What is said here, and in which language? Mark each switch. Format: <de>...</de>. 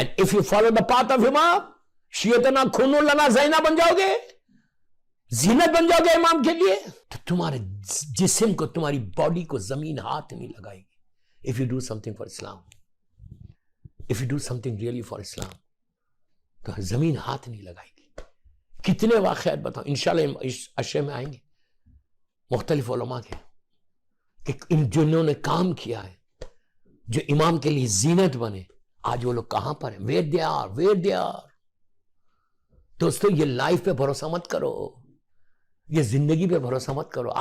<en>and if you follow the path of imam,</en> <ur>شیعتنا خون لنا زینا بن جاؤ گے, زینت بن جاؤ گے امام کے لیے, تو تمہارے جسم کو, تمہاری باڈی کو زمین ہاتھ نہیں لگائے گی.</ur> <en>if you do something for Islam, if you do something really for Islam,</en> <ur>تو زمین ہاتھ نہیں لگائے گی. کتنے واقعات بتاؤ, انشاءاللہ اس اشرے میں آئیں گے مختلف علماء کے, کہ جنہوں نے کام کیا ہے جو امام کے لیے زینت بنے, آج وہ لوگ کہاں پر ہیں,</ur> <en>where they are.</en> <ur>دوستو یہ لائف پہ بھروسہ مت کرو, یہ زندگی پہ بھروسہ مت کرو.</ur>